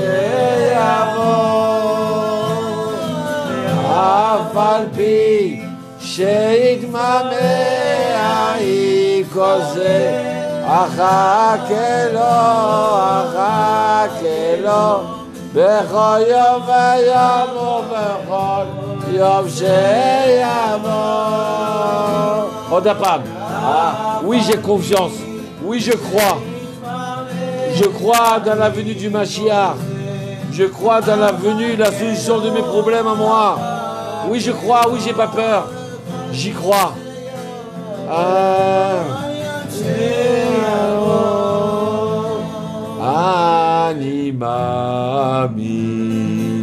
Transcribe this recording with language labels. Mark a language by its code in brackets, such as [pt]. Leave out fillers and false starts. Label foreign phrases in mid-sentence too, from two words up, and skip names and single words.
[he] שיבוא אף על פי שיתמהמה עם כל זה אחכה לו בכל יום ויום ובכל יום שיבוא. עוד הפעם. [fr] Oui, j'ai confiance. Oui, je crois. Je crois dans la venue du Mashiach. Je crois dans la venue, la solution de mes problèmes à moi. Oui, je crois. Oui, j'ai pas peur. J'y crois. [he] אני מאמין.